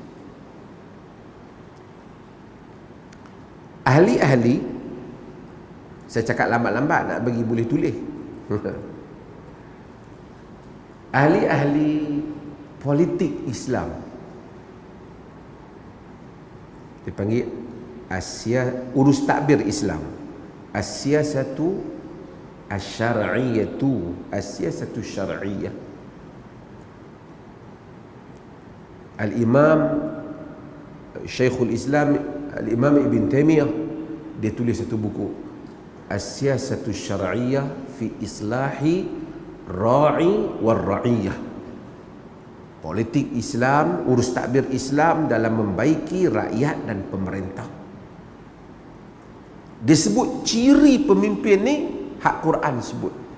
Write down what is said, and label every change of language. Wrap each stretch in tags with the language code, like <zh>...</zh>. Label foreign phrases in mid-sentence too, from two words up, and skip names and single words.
<ms>Ahli-ahli, saya cakap lambat-lambat nak bagi boleh tulis. Ahli-ahli politik Islam dipanggil urus takbir Islam,</ms> <ar>السياسة الشرعية، السياسة الشرعية.</ar> <ms>Al-Imam Syekhul Islam Al-Imam Ibn Taymiyah, dia tulis satu buku, As-Siyasatu Syar'iyyah fi Islahi Ra'i wal Ra'iyyah. Politik Islam, urus takbir Islam dalam membaiki rakyat dan pemerintah. Dia sebut ciri pemimpin ni, hak Quran sebut.</ms>